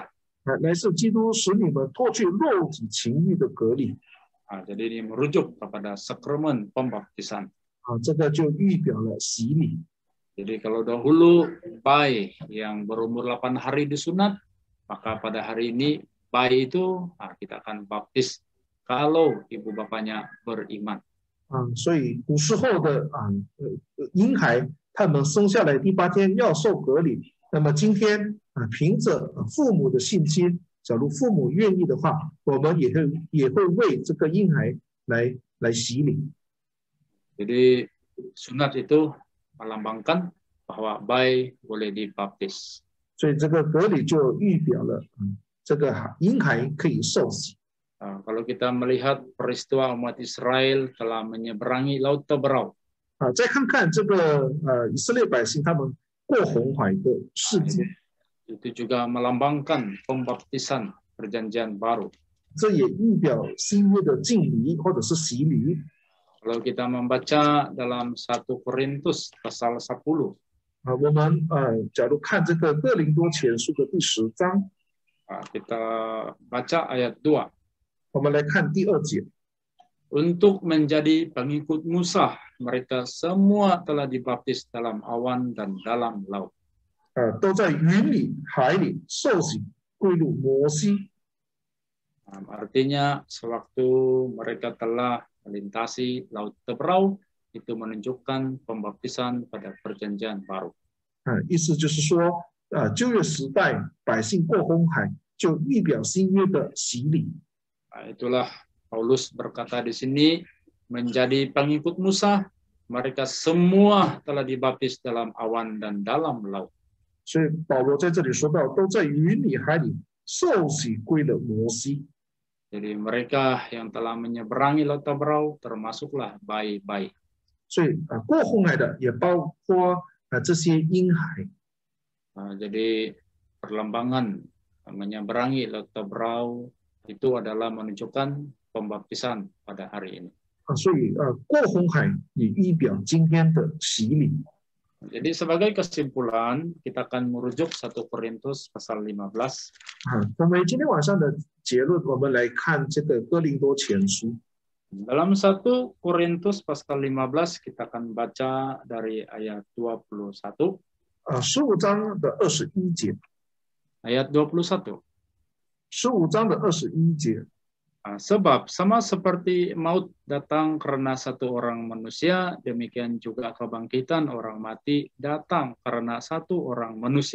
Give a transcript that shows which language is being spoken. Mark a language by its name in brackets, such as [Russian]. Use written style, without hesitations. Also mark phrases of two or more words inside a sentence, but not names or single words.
[Chinese] 乃是基督使你们脱去肉体情欲的割礼。 [Indonesian] Jadi ini merujuk kepada sakramen pembaptisan. [Chinese] 这个就预表了洗礼。 [Indonesian] Jadi kalau dahulu bayi yang berumur 8 hari disunat, maka pada hari ini bayi itu kita akan baptis kalau ibu bapaknya beriman. [Chinese] 所以古时候的婴孩，他们生下来第8天要受割礼。那么今天凭着父母的信心，假如父母愿意的话，我们也会为这个婴孩来洗礼。 [Indonesian] Jadi sunat itu melambangkan bahwa bayi boleh dibaptis. [Chinese] 所以这个割礼就预表了这个婴孩可以受洗。 [Indonesian] Kalau kita melihat peristiwa umat Israel telah menyeberangi Laut Teberau. [Chinese] 再看看这个以色列百姓他们过红海的事迹， [Indonesian] Itu juga melambangkan pembaptisan perjanjian baru. [Chinese] 这也预表新约的敬礼或者是洗礼。 [Indonesian] Kalau kita membaca dalam 1 Korintus pasal 10, [Chinese] 我们假如看这个哥林多前书的第10章， [Indonesian] kita baca ayat 2. [Chinese] 我们来看第2节。 [Indonesian] Untuk menjadi pengikut Musa, mereka semua telah dibaptis dalam awan dan dalam laut. [Chinese] 都在云里、海里受洗归入摩西。 [Indonesian] Artinya sewaktu mereka telah melintasi Laut Teberau, itu menunjukkan pembaptisan pada perjanjian baru. [Chinese] 意思就是说，旧约时代百姓过红海，就预表新约的洗礼。 [Indonesian] Itulah Paulus berkata di sini, menjadi pengikut Musa, mereka semua telah dibaptis dalam awan dan dalam laut. [Chinese] 所以保罗在这里说到，都在云里、海里受洗归了摩西。 [Indonesian] Jadi mereka yang telah menyeberangi Laut Teberau termasuklah bayi-bayi. [Chinese] 所以过红海的也包括这些婴孩。 [Indonesian] Jadi perlembangan menyeberangi Laut Teberau itu adalah menunjukkan pembaptisan pada hari ini. [Chinese] 所以过红海也预表今天的洗礼。 [Indonesian] Jadi sebagai kesimpulan kita akan merujuk 1 Korintus pasal 15. [Chinese] 我们今天晚上的结论，我们来看这个哥林多前书。 [Indonesian] Dalam 1 Korintus pasal 15 kita akan baca dari ayat 21. [Chinese] 15 章的21节。 [Indonesian] Ayat 21. [Chinese] 15章的21节。 [Indonesian] Sebab sama seperti maut datang karena satu orang manusia, demikian juga kebangkitan orang mati datang karena satu orang manusia.